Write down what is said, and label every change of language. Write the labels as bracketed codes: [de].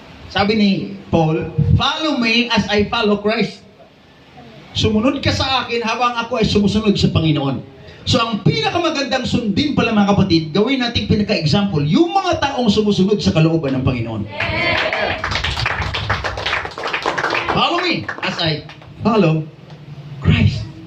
[tl] Sabi ni Paul, [en] follow me as I follow Christ. [tl] Sumunod ka sa akin habang ako ay sumusunod sa Panginoon. So, ang pinakamagandang sundin pala, mga kapatid, gawin natin pinaka-example, yung mga taong sumusunod sa kalooban ng Panginoon. [en] Follow me as I follow Christ.